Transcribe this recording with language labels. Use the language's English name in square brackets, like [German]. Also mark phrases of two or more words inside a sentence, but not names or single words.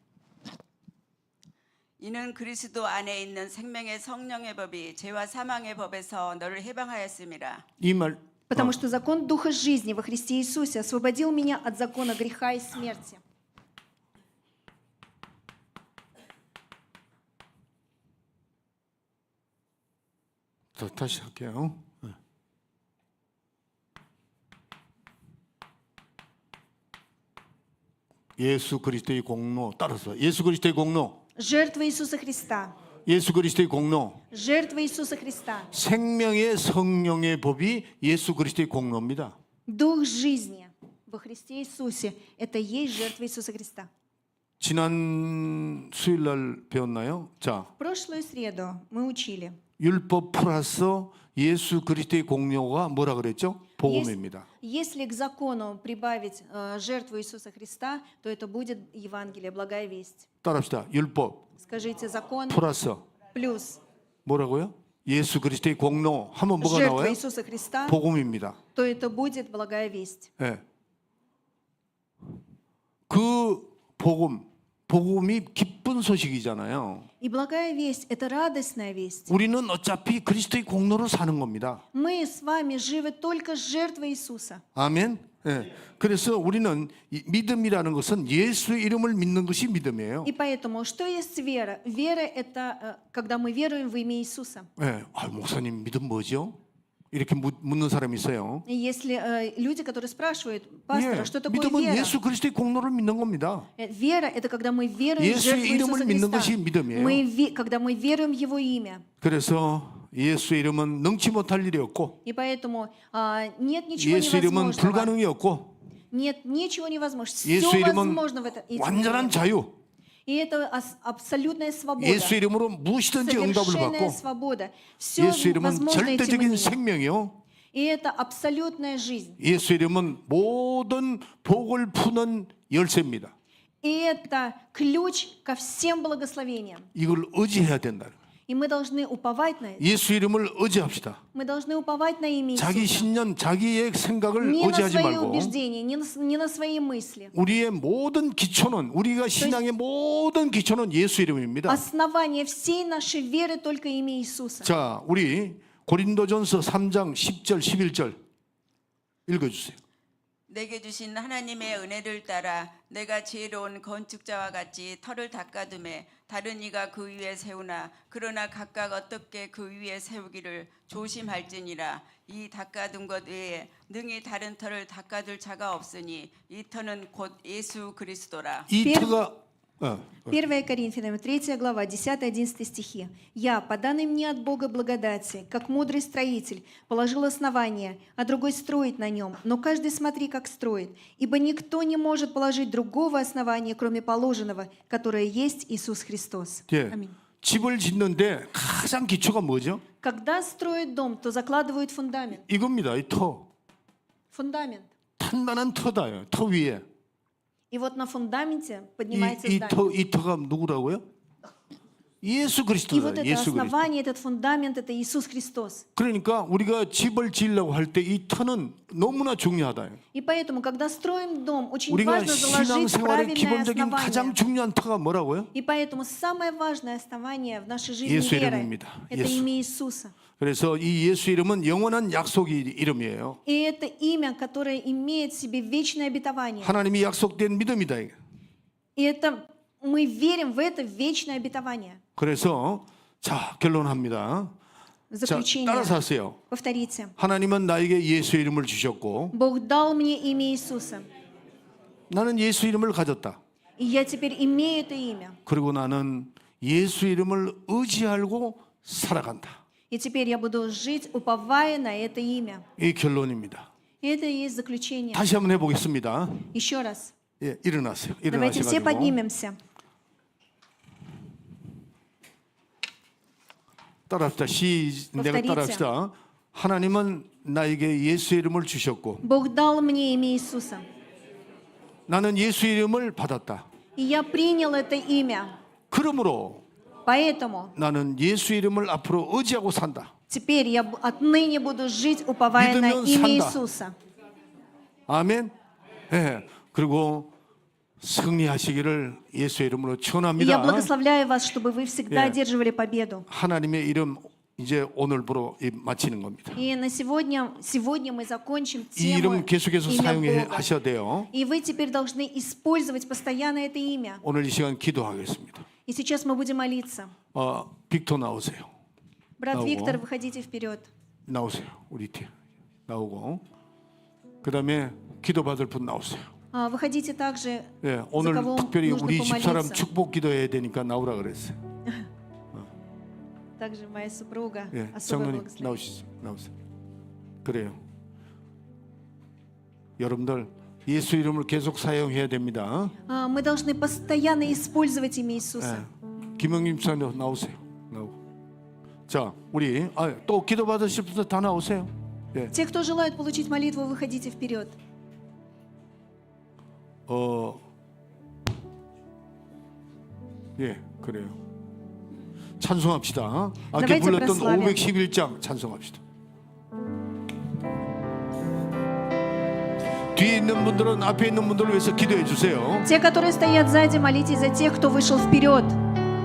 [Korean] 이는 그리스도 안에 있는 생명의 성령의 법이 죄와 사망의 법에서 너를 해방하였음이라. 이 말 [Russian] Потому что закон Духа жизни во Христе Иисусе освободил меня от закона греха и смерти. [Korean] 다시 할게요. 예수 그리스도의 공로 따라서 예수 그리스도의 공로 [Russian] Жертва Иисуса Христа. [Korean] 예수 그리스도의 공로 [Russian] Жертва Иисуса Христа. [Korean] 생명의 성령의 법이 예수 그리스도의 공로입니다. [Russian] Дух жизни во Христе Иисусе – это есть жертва Иисуса Христа. [Korean] 지난 수요일 날 배웠나요? 자, [Russian] В прошлую среду мы учили. [Korean] 율법 플러스 예수 그리스도의 공로가 뭐라 그랬죠? 복음입니다. [Russian] Если к закону прибавить жертву Иисуса Христа, то это будет Евангелие, благая весть. [Korean] 따라합시다. 율법 [Russian] Скажите, закон [Korean] 플러스 [Russian] плюс [Korean] 뭐라고요? 예수 그리스도의 공로 하면 뭐가 [Russian] жертва [Korean] 나와요? [Russian] Иисуса Христа, [Korean] 복음입니다. [Russian] то это будет благая весть. [Korean] 예. 그 복음이 기쁜 소식이잖아요. [Russian] И благая весть – это радостная весть. [Korean] 우리는 어차피 그리스도의 공로로 사는 겁니다. [Russian] Мы с вами живы только с жертвой Иисуса. [Korean] 아멘. 예. 그래서 우리는 이 믿음이라는 것은 예수의 이름을 믿는 것이 믿음이에요. [Russian] И поэтому, что есть вера? Вера – это когда мы веруем в имя Иисуса. [Korean] 예. 목사님 믿음 뭐죠? 이렇게 묻는 사람이 있어요. [Russian] И если люди, которые спрашивают, пастор, [Korean] 예. [Russian] что такое [Korean] 믿음은 [Russian] вера? [Korean] 예수 그리스도의 공로를 믿는 겁니다. [Russian] Вера – это когда мы веруем в [Korean] 예수의 [Russian] жертву [Korean] 이름을 [Russian] Иисуса [Korean] 믿는 것이 [Russian] Христа. [Korean] 믿음이에요. [Russian] Когда мы веруем в Его имя. [Korean] 그래서 예수의 이름은 능치 못할 일이 없고 [Russian] И поэтому нет ничего [Korean] 예수 이름은 [Russian] невозможного. [Korean] 불가능이 없고 [Russian] Нет ничего невозможного. Все [Korean] 예수 이름은 [Russian] возможно в этом [Korean] 완전한 [Russian] мире. [Korean] 자유. [Russian] И это абсолютная свобода. [Korean] 예수 이름으로 무엇이든지 응답을 [Russian] Совершенная [Korean] 받고 [Russian] свобода. Все [Korean] 예수 이름은 [Russian] возможно этим [Korean] 절대적인 [Russian] именем. [Korean] 생명이요. [Russian] И это абсолютная жизнь. [Korean] 예수 이름은 모든 복을 푸는 열쇠입니다. [Russian] И это ключ ко всем благословениям. [Korean] 이걸 의지해야 된다. [Russian] И И мы должны уповать на это. [Korean] 예수 이름을 의지합시다. [Russian] Мы должны уповать на имя [Korean] 자기 [Russian] Иисуса. [Korean] 신념, 자기의 생각을 [Russian] Не на [Korean] 의지하지 [Russian] свои [Korean] 말고 [Russian] убеждения, не на свои мысли. [Korean] 우리의 모든 기초는 우리가 신앙의 모든 기초는 예수 이름입니다. [Russian] Основание всей нашей веры только имя Иисуса. [Korean] 자, 우리 고린도전서 3장 10절 11절 읽어주세요. 내게 주신 하나님의 은혜를 따라 내가 지혜로운 건축자와 같이 터를 닦아둠에 다른 이가 그 위에 세우나 그러나 각각 어떻게 그 위에 세우기를 조심할지니라. 이 닦아둔 것 외에 능히 다른 터를 닦아둘 자가 없으니 이 터는 곧 예수 그리스도라. 이 터가 [Russian] 1 Коринфянам, 3 глава, 10-11 стихи. «Я, по данной мне от Бога благодати, как мудрый строитель, положил основание, а другой строит на нем. Но каждый смотри, как строит. Ибо никто не может положить другого основания, кроме положенного, которое есть Иисус Христос». [Korean] 예, [Russian] Аминь. [Korean] 집을 짓는데 가장 기초가 뭐죠? [Russian] Когда строят дом, то закладывают фундамент. [Korean] 이겁니다. 이 터. [Russian] Фундамент. [Korean] 탄탄한 터다요. 터 위에. [Russian] И вот на фундаменте поднимается [Korean] 이 [Russian] здание. [Korean] 이 터가 누구라고요? 예수 [Russian] И вот [Korean] 그리스도다. [Russian] это [Korean] 예수 그리스도. [Russian] основание, этот фундамент, это Иисус Христос. [Korean] 그러니까 우리가 집을 지으려고 할 때 이 터는 너무나 중요하다. [Russian] И поэтому, когда строим дом, очень [Korean] 우리가 [Russian] важно заложить [Korean] 신앙생활의 [Russian] правильное [Korean] 기본적인 가장 [Russian] основание. [Korean] 중요한 터가 뭐라고요? [Russian] И поэтому самое важное основание в нашей жизни [Korean] 예수 [Russian] веры [Korean] 이름입니다. [Russian] – это [Korean] 예수. [Russian] имя Иисуса. [Korean] 그래서 이 예수 이름은 영원한 약속이 이름이에요. [Russian] И это имя, которое имеет в себе вечное обетование. [Korean] 하나님이 약속된 믿음이다. 이게. [Russian] И это мы верим в это вечное обетование. [Korean] 그래서 자 결론합니다. [Russian] В [Korean] 자 [Russian] заключение, [Korean] 따라서 하세요. [Russian] повторите. [Korean] 하나님은 나에게 예수 이름을 주셨고 [Russian] Бог дал мне имя Иисуса. [Korean] 나는 예수 이름을 가졌다. [Russian] И я теперь имею это имя. [Korean] 그리고 나는 예수 이름을 의지하고 살아간다. [Russian] И теперь я буду жить, уповая на это имя. [Korean] 이 결론입니다. [Russian] И это и есть заключение. [Korean] 다시 한번 해보겠습니다. [Russian] Еще раз. [Korean] 예, 일어나세요. [Russian] Давайте все [Korean] 일어나셔가지고 [Russian] поднимемся. [Korean] 따라합시다. 내가 [Russian] повторите. [Korean] 따라합시다. 하나님은 나에게 예수 이름을 주셨고 [Russian] Бог дал мне имя Иисуса. [Korean] 나는 예수 이름을 받았다. [Russian] И я принял это имя. [Korean] 그러므로 [Russian] Поэтому [Korean] 나는 예수 이름을 앞으로 의지하고 산다. [Russian] теперь я отныне буду жить, уповая на [Korean] 믿으면 [Russian] имя [Korean] 산다. [Russian] Иисуса. [Korean] 아멘. 예. 그리고 승리하시기를 예수 이름으로 [Russian] И я [Korean] 축원합니다. [Russian] благословляю вас, чтобы вы всегда [Korean] 예. [Russian] одерживали победу. [Korean] 하나님의 이름 이제 오늘부로 마치는 겁니다. [Russian] И на сегодня мы закончим [Korean] 이 [Russian] тему [Korean] 이름 계속해서 [Russian] имя [Korean] 사용해 [Russian] Бога. [Korean] 하셔야 돼요. [Russian] И вы теперь должны использовать постоянно это имя. [Korean] 오늘 이 시간 기도하겠습니다. [Russian] И сейчас мы будем молиться. [Korean] 빅토 나오세요. [Russian] Брат [Korean] 나오고. [Russian] Виктор, выходите вперед. [Korean] 나오세요. 우리 팀 나오고 그다음에 기도받을 분 나오세요. [Russian] Выходите также, [Korean] 예, 오늘 [Russian] кого [Korean] 특별히 [Russian] нужно [Korean] 우리 집사람 [Russian] помолиться. [Korean] 축복 기도해야 되니까 나오라 그랬어요. [Russian] также моя супруга. [Korean] 예, [Russian] Особое [Korean] 장로님 [Russian] благословение. [Korean] 나오시죠. 나오세요. 그래요. 여러분들 예수 이름을 계속 사용해야 됩니다. [Russian] Мы должны постоянно использовать имя Иисуса. [Korean] 예. 김영림 집사님 나오세요. 나오고. 자, 우리 또 기도 받으실 분들 다 나오세요. 예. [Russian] Те, кто желают получить молитву, выходите вперед. [Korean] 예, 그래요. 찬송합시다. 아까 [Russian] Давайте [Korean] 불렀던 [Russian] прославим. [Korean] 511장 찬송합시다. 뒤에 있는 분들은 앞에 있는 분들을 위해서 기도해 주세요. [Russian] Те, которые стоят сзади, молитесь за тех, кто вышел вперед.